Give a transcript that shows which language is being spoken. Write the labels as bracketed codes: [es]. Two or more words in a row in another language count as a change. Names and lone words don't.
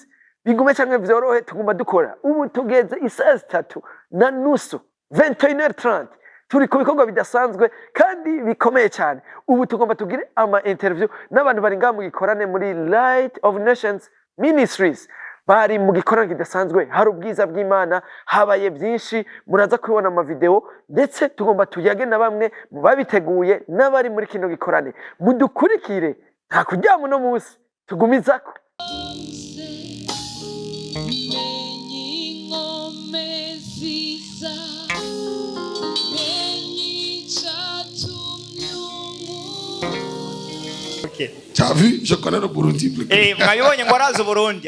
[rn] bigume cyangwa vyorohe tuguma dukora ubu tugeze isaha 3:30 21h30 turi ku bikorwa bidasanzwe kandi bikomeye cyane ubu tugomba tugire ama interview n'abantu bari ngamu gikorane muri Light of Nations Ministries bari mu gikorano kidasanzwe hari ubwiza bw'Imana habaye byinshi muraza kubona ama video ndetse tugomba tuyage na bamwe mu babiteguye n'abari muri kino gikorane mudukurikire nta kuryama no munsi tugumizako Okay. [fr] Tu as vu, je connais le Burundi plus que